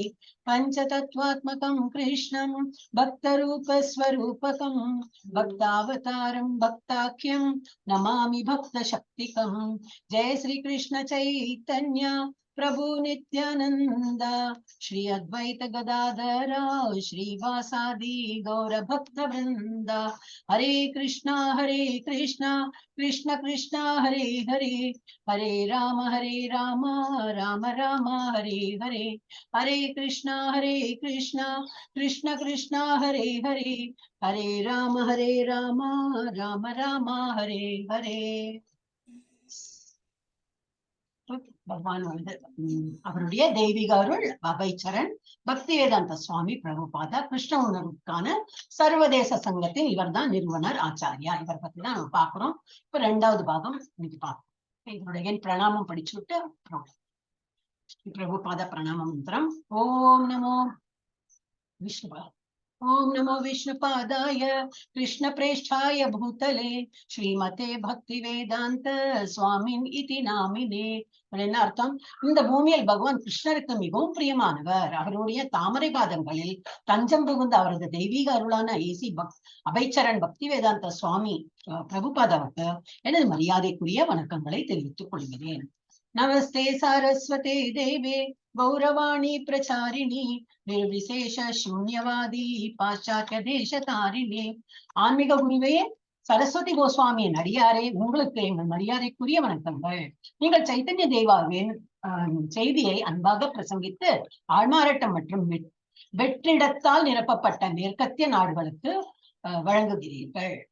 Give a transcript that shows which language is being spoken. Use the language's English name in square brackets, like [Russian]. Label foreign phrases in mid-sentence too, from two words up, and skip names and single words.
[Sanskrit] पंचतत्वात्मकं कृष्णं भक्तरूप स्वरूपकं भक्तावतारं भक्ताख्यं नमामि भक्त शक्तिकं. जय श्री कृष्ण चैतन्य प्रभु नित्यानंद, श्री अद्वैत गदाधर श्रीवासादि गौर भक्त वृंद. हरे कृष्णा कृष्ण कृष्ण हरे हरे, हरे राम राम राम हरे हरे. हरे कृष्णा कृष्ण कृष्ण हरे हरे, हरे राम राम राम हरे हरे. [Tamil] பகவான் அவருடைய தெய்வீக அருள் அபைச்சரன் பக்தி வேதாந்த சுவாமி பிரபுபாதா கிருஷ்ண உணர்வுக்கான சர்வதேச சங்கத்தின் இவர் தான் நிறுவனர் ஆச்சாரியா. இவர் பத்தி தான் நம்ம பாக்குறோம். இப்ப 2வது பாகம் இன்னைக்கு பார்ப்போம். இதனுடைய பிரணாமம் படிச்சுட்டு பிரபுபாத பிரணாம மந்திரம். [Sanskrit] ॐ नमो विष्णु ओम नमो विष्णुपादाय कृष्ण प्रेष्ठाय भूतले श्रीमते भक्ति वेदांत स्वामिन् इति नामिने. [Tamil] என்ன அர்த்தம்? இந்த பூமியில் பகவான் கிருஷ்ணருக்கு மிகவும் பிரியமானவர். அவருடைய தாமரை பாதங்களில் தஞ்சம் புகுந்த அவரது தெய்வீக அருளான ஏசி அபைச்சரன் பக்தி வேதாந்த சுவாமி பிரபுபாதாவுக்கு எனது மரியாதைக்குரிய வணக்கங்களை தெரிவித்துக் கொள்கிறேன். [Sanskrit] नमस्ते सारस्वते देवे गौरवाणी प्रचारिणी, निर्विशेष शून्यवादी पाश्चात्य देश तारिणी. [Tamil] ஆன்மீக குருவே சரஸ்வதி கோஸ்வாமியின் அடியாரே, உங்களுக்கு எங்கள் மரியாதைக்குரிய வணக்கங்கள். நீங்கள் சைத்தன்ய தேவாவின் செய்தியை அன்பாக பிரசங்கித்து ஆள்மாறாட்டம் மற்றும் வெற்றிடத்தால் நிரப்பப்பட்ட மேற்கத்திய நாடுகளுக்கு வழங்குகிறீர்கள்.